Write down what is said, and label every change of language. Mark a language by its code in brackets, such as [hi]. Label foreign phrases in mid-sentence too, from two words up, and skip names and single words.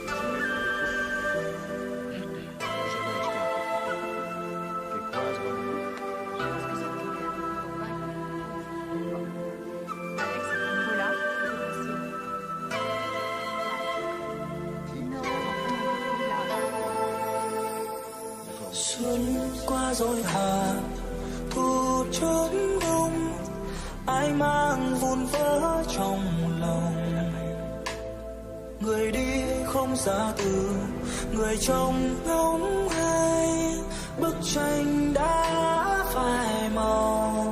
[fr] T'es quoi, ce bonhomme? Je pense que ça te Avec cette info-là, c'est possible. Non, [vi] Xuân qua rồi hả, thu chớm bông, ai mang vun vỡ trong lòng. Người đi không ra từ, người trông ngóng hay bức tranh đã phai màu.